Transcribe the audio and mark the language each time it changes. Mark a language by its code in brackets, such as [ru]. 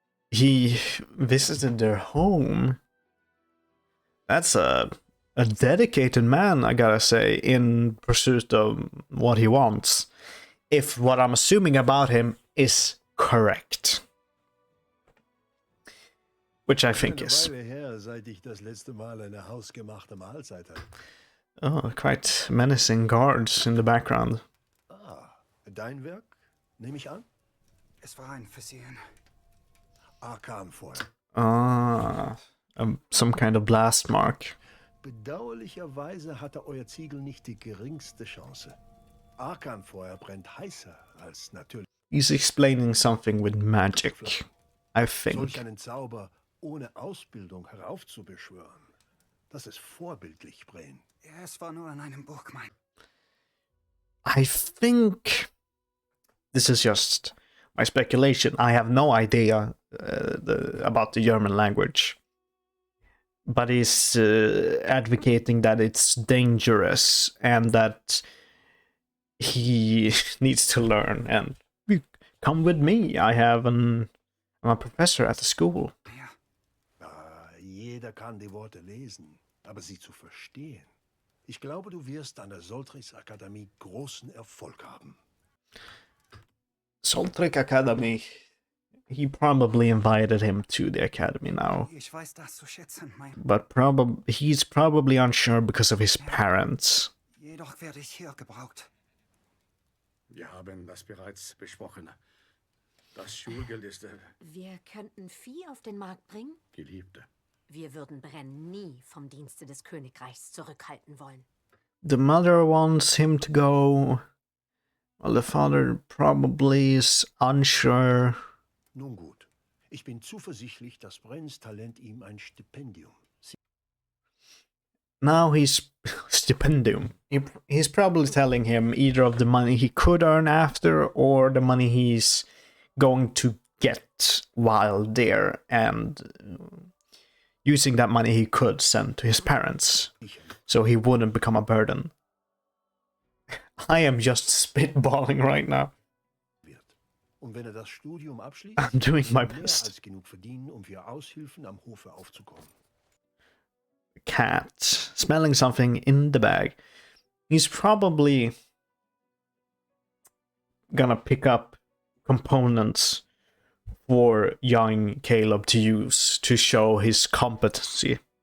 [en] He visited their home. That's a dedicated man, I gotta say, in pursuit of what he wants. If what I'm assuming about him is correct. Which I think is. [de] Eine Weile her, seit ich das letzte Mal eine hausgemachte Mahlzeit hatte. [en] Oh, quite menacing guards in the background. [de] Ah, dein Werk, nehme ich an? Es war ein Versehen. Arkanfeuer. [en] Ah, some kind of blast mark. [de] Bedauerlicherweise hatte euer Ziegel nicht die geringste Chance. Arkanfeuer brennt heißer als natürlich. [en] He's explaining something with magic, I think. [de] Solch einen Zauber ohne Ausbildung heraufzubeschwören, das ist vorbildlich, Brain. Ja, es war nur in einem Buch, mein. [en] I think this is just my speculation. I have no idea about the German language. But he's advocating that it's dangerous and that he needs to learn. And come with me. I'm a professor at the school. [de] Ja. Jeder kann die Worte lesen, aber sie zu verstehen. Ich glaube, du wirst an der Soltrichs Akademie großen Erfolg haben. [en] Soltrik Academy. He probably invited him to the academy now. [de] Ich weiß das zu schätzen, mein. [en] But he's probably unsure because of his parents. [de] Jedoch werde ich hier gebraucht. Wir haben das bereits besprochen. Das Schulgeld ist Wir könnten Vieh auf den Markt bringen? Geliebte. Wir würden Brenn nie vom Dienste des Königreichs zurückhalten wollen. [en] The mother wants him to go. Well, the father probably is unsure. [de] Nun gut, ich bin zuversichtlich, dass Brenns Talent ihm ein Stipendium. [en] Now he's stipendium. He's probably telling him either of the money he could earn after or the money he's going to get while there, and using that money he could send to his parents so he wouldn't become a burden. I am just spitballing right now. [de] wird. Und wenn das Studium abschließt, [en] I'm doing my [de] wird er mehr [en] best. [de] als genug verdienen, für Aushilfen am Hofe aufzukommen. [en] Cat smelling something in the bag. He's probably gonna pick up components for young Caleb to use to show his competency.